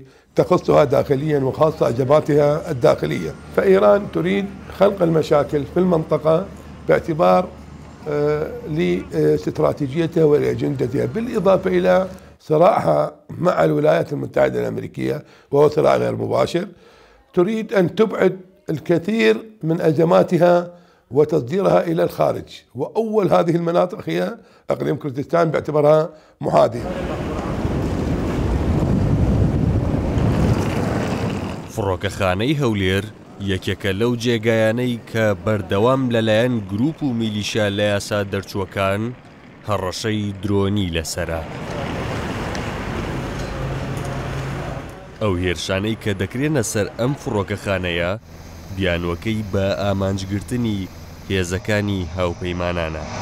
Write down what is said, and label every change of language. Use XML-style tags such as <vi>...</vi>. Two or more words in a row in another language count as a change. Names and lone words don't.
<ar>تخصها داخليا وخاصة أجاباتها الداخلية فإيران تريد خلق المشاكل في المنطقة باعتبار لاستراتيجيتها ولأجندتها بالإضافة إلى صراعها مع الولايات المتحدة الأمريكية وهو صراع غير مباشر تريد أن تبعد الكثير من أزماتها وتصديرها إلى الخارج وأول هذه المناطق هي أقليم كردستان باعتبارها محاذية</ar> <ckb>فڕۆکەخانەی هەولێر یەکێکە لەو جێگایانەی کە بەردەوام لەلایەن گروپ و میلیشیا لە یاسا دەرچووەکان هەڕەشەی درۆنی لەسەرە ئەو هێرشانەی کە دەکرێنە سەر ئەم فڕۆکەخانەیە بیانوەکەی بە ئامانجگرتنی هێزەکانی هاوپەیمانانە</ckb>